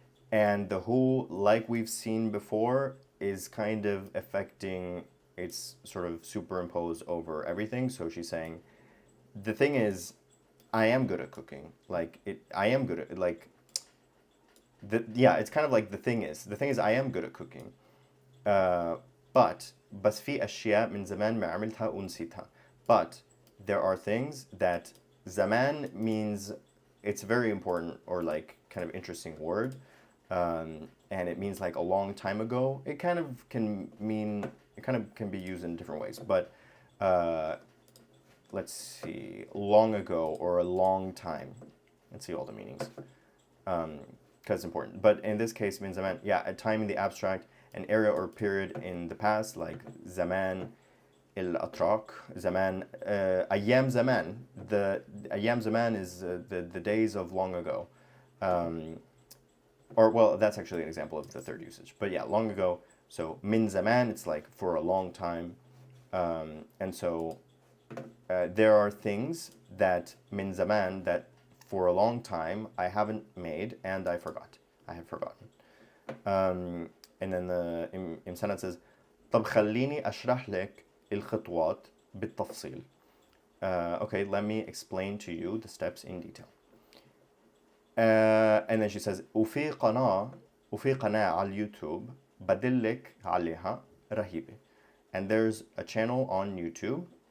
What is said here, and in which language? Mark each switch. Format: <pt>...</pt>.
<en>And the who, like we've seen before, is kind of affecting, it's sort of superimposed over everything. So she's saying, the thing is, I am good at cooking. I am good at, it's kind of like the thing is I am good at cooking. But</en> <ar>بس في أشياء من زمان ما عملتها ونسيتها.</ar> <en>But there are things that zaman means, it's a very important or like kind of interesting word, and it means like a long time ago. It kind of can be used in different ways. But let's see, long ago or a long time. Let's see all the meanings, because it's important. But in this case, min zaman, a time in the abstract, an area or period in the past, like zaman,</en> <ar>الأتراك,</ar> <en>zaman,</en> <ar>أيام</ar> <en>zaman. The</en> <ar>أيام</ar> <en>zaman is the days of long ago. Or, well, that's actually an example of the third usage. But yeah, long ago. So, min zaman, it's like for a long time. And so, there are things that, min zaman, that for a long time I haven't made and I have forgotten. And then the Imsanad says,</en> <ar>طب خليني أشرح لك الخطوات بالتفصيل.</ar> <en>Okay, let me explain to you the steps in detail. And then she says,</en> <ar>وفي قناة على اليوتيوب بدلك عليها رهيبة.</ar> <en>And there's a channel on YouTube.</en>